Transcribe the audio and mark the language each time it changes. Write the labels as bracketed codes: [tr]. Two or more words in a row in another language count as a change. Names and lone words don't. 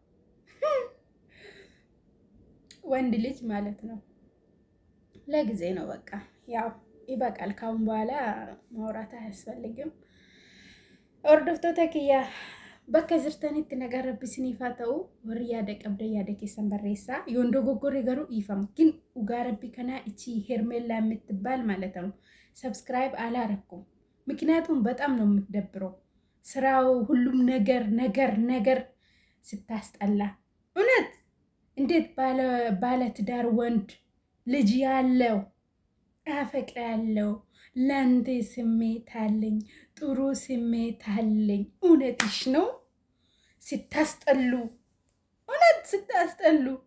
[am] ወንድ ልጅ ማለት ነው ለጊዜ ነው በቃ ያው ይበቃል። ካሁን በኋላ ማውራት አያስፈልግም። ኦርዶፍቶ ተኪያ [om] bakka jirtanitti nagaa rabbi isiniif haa ta'u. Warri yaada qabda yaada keessan barreessaa. Yoon dogoggorre garuu dhiifama. [am] ግን [om] dhugaa rabbi kanaa ichi [am] ሄርሜላ የምትባል ማለት ነው ሰብስክራይብ አላረኩም። ምክንያቱም በጣም ነው የምትደብረው ስራው ሁሉም ነገር ስታስጠላ። እውነት እንዴት ባለ ትዳር ወንድ ልጅ ያለው አፈቅራለሁ ለአንተ ስሜት አለኝ ጥሩ ስሜት አለኝ። እውነትሽ ነው። ስታስጠሉ እውነት ስታስጠሉ።